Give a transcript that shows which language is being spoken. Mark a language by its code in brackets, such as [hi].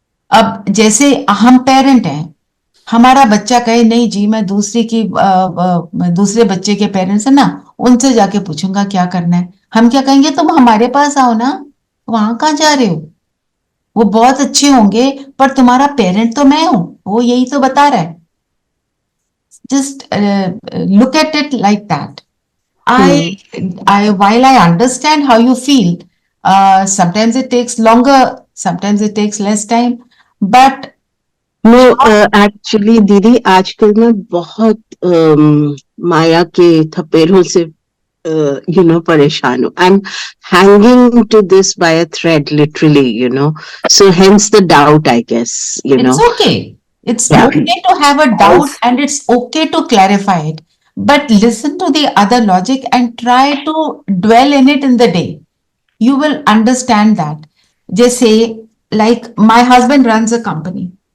[hi] अब जैसे हम पेरेंट हैं, हमारा बच्चा कहे नहीं जी मैं दूसरे बच्चे के पेरेंट्स है ना, उनसे जाके पूछूंगा क्या करना है। हम क्या कहेंगे, तुम हमारे पास आओ ना, वहां कहाँ जा रहे हो, वो बहुत अच्छे होंगे पर तुम्हारा पेरेंट तो मैं हूं, वो यही तो बता रहा है। [en] Just look at it like that. I while I understand how you feel, sometimes it takes longer, sometimes it takes less time, but no actually [hi] दीदी आजकल मैं बहुत माया के थपेड़ों से परेशान हूँ. [en] I am hanging to this by a thread literally, so hence the doubt I guess, it's okay. It's Yeah. okay to have a doubt and it's okay to clarify it. But listen to the other logic and try to dwell in it in the day. You will understand that. जैसे like my husband runs a company.